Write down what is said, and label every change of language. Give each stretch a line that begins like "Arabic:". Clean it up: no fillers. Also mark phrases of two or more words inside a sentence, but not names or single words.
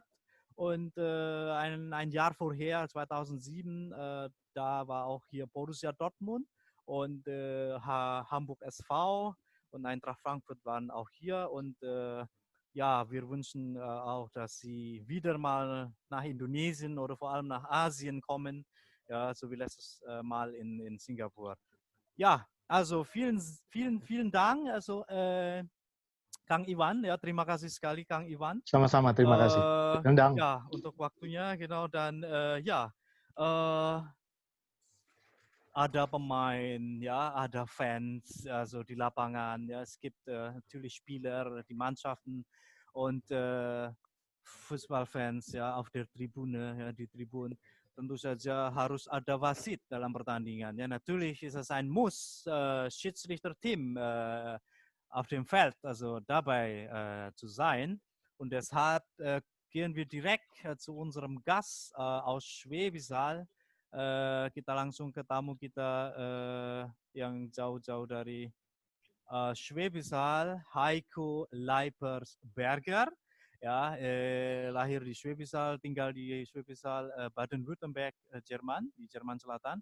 German: Und ein Jahr vorher, 2007, da war auch hier Borussia Dortmund und Hamburg SV und Eintracht Frankfurt waren auch hier. Und ja, wir wünschen auch, dass sie wieder mal nach Indonesien oder vor allem nach Asien kommen, ja, so wie letztes Mal in Singapur. Ja, also vielen Dank.
Indonesian: Also Kang Iwan, ya terima kasih sekali Kang Iwan. Sama-sama, terima kasih. Rendang. Ya, untuk waktunya genau dan ada pemain, ja, ada Fans,
German: also die Lapangan, ja, es gibt natürlich Spieler, die Mannschaften und Fußballfans, ja, auf der Tribüne, ja, die Tribünen.
Indonesian: Tentu saja harus ada Wasit dalam pertandingan.
German: Ja, natürlich ist es ein Muss, Schiedsrichterteam auf dem Feld, also dabei zu sein. Und deshalb gehen wir direkt zu unserem Gast aus Schwäbisch Hall.
Indonesian: Kita langsung ke tamu kita yang jauh-jauh dari Schwäbisch Hall, Heiko Leipers-Berger. Ya, lahir di Schwäbisch Hall, tinggal di Schwäbisch Hall, Baden-Württemberg, Jerman, di Jerman Selatan.